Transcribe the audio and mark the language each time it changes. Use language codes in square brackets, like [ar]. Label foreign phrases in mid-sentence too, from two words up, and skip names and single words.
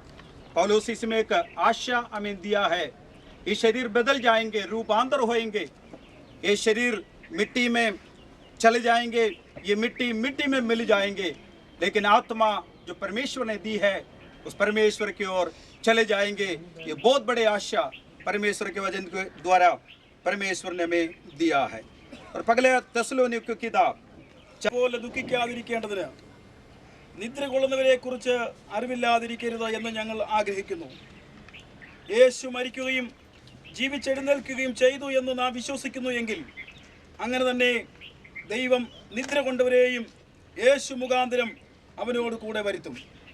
[hi] पौलुस इसमें एक आशा हमें दिया है। ये शरीर बदल जाएंगे, रूपांतर होएंगे, ये शरीर मिट्टी में चले जाएंगे, ये मिट्टी में मिल जाएंगे, लेकिन आत्मा जो परमेश्वर ने दी है उस परमेश्वर की ओर चले जाएंगे। ये बहुत बड़े आशा परमेश्वर के वचन के द्वारा परमेश्वर ने हमें दिया है। और पगले [ml] തെസ്സലോനിക്ക കിതാബ് പോലെ ദുഃഖിക്കാതിരിക്കേണ്ടതിന് നിദ്ര കൊള്ളുന്നവരെക്കുറിച്ച് അറിവില്ലാതിരിക്കരുത് എന്ന് ഞങ്ങൾ ആഗ്രഹിക്കുന്നു. യേശു മരിക്കുകയും ജീവിച്ചെഴുന്നേൽക്കുകയും ചെയ്തു എന്ന് നാം വിശ്വസിക്കുന്നു എങ്കിൽ അങ്ങനെ തന്നെ ദൈവം നിദ്ര കൊണ്ടവരെയും യേശു മുഖാന്തരം അവനോട് കൂടെ വരുത്തും.